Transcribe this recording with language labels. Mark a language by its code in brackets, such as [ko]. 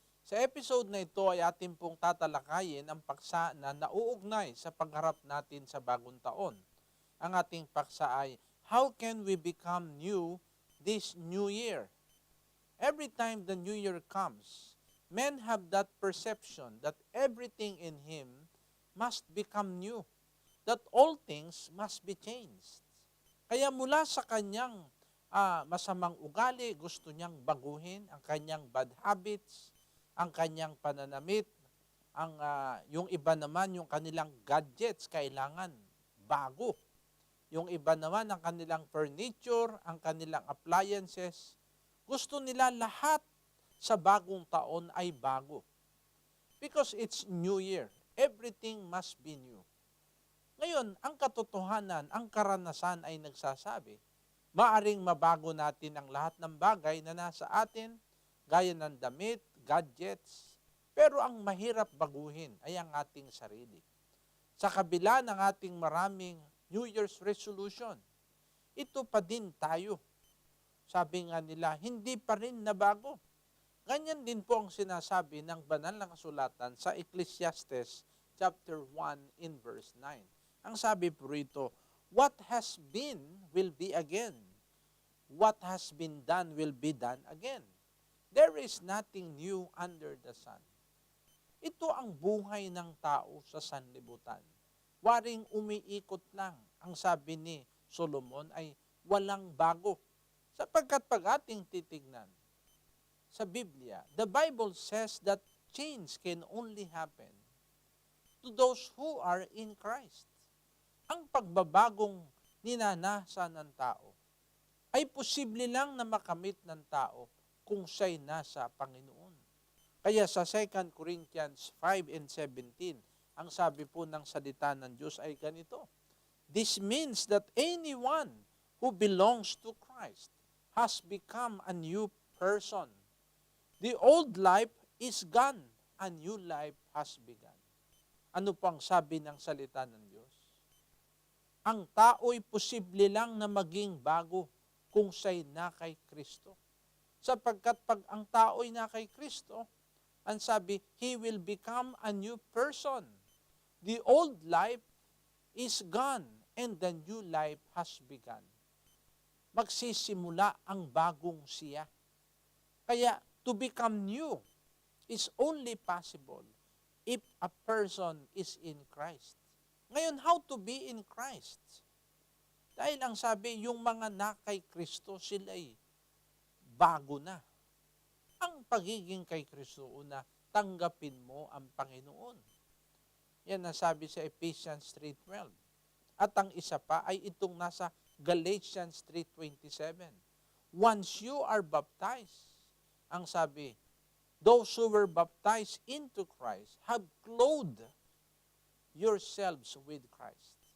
[tl] Sa episode na ito ay ating pong tatalakayin ang paksa na nauugnay sa pagharap natin sa bagong taon. Ang ating paksa ay, [en] how can we become new this new year? Every time the new year comes, men have that perception that everything in him must become new, that all things must be changed. [tl] Kaya mula sa kanyang masamang ugali, gusto niyang baguhin ang kanyang bad habits, ang kanyang pananamit, yung iba naman yung kanilang gadgets kailangan bago. Yung iba naman ang kanilang furniture, ang kanilang appliances, gusto nila lahat sa bagong taon ay bago. [en] Because it's New Year, everything must be new. [tl] Ngayon, ang katotohanan, ang karanasan ay nagsasabi, maaring mabago natin ang lahat ng bagay na nasa atin, gaya ng damit, gadgets, pero ang mahirap baguhin ay ang ating sarili. Sa kabila ng ating maraming New Year's resolution, ito pa din tayo. Sabi nga nila, hindi pa rin nabago. Ganyan din po ang sinasabi ng banal na kasulatan sa Ecclesiastes chapter 1 in verse 9. Ang sabi po rito, [en] what has been will be again. What has been done will be done again. There is nothing new under the sun. [tl] Ito ang buhay ng tao sa sanlibutan. Waring umiikot lang. Ang sabi ni Solomon ay walang bago. Sapagkat pag ating titignan sa Biblia, [en] the Bible says that change can only happen to those who are in Christ. [tl] Ang pagbabagong ninanasa ng tao ay posible lang na makamit ng tao kung siya'y nasa Panginoon. Kaya sa 2 Corinthians 5 and 17, ang sabi po ng salita ng Diyos ay ganito, [en] this means that anyone who belongs to Christ has become a new person. The old life is gone, a new life has begun. [tl] Ano pang sabi ng salita ng Diyos? Ang tao'y posible lang na maging bago kung siya'y na kay Kristo. Sapagkat pag ang tao'y na kay Kristo, ang sabi, [en] he will become a new person. The old life is gone and the new life has begun. [tl] Magsisimula ang bagong siya. [en] Kaya to become new is only possible if a person is in Christ. Ngayon, how to be in Christ? [tl] Dahil ang sabi, yung mga na kay Kristo, sila'y bago na. Ang pagiging kay Kristo, una, tanggapin mo ang Panginoon. Yan ang sabi sa Ephesians 3:12. At ang isa pa ay itong nasa Galatians 3:27. [en] Once you are baptized, [tl] ang sabi, [en] those who were baptized into Christ have clothed yourselves with Christ.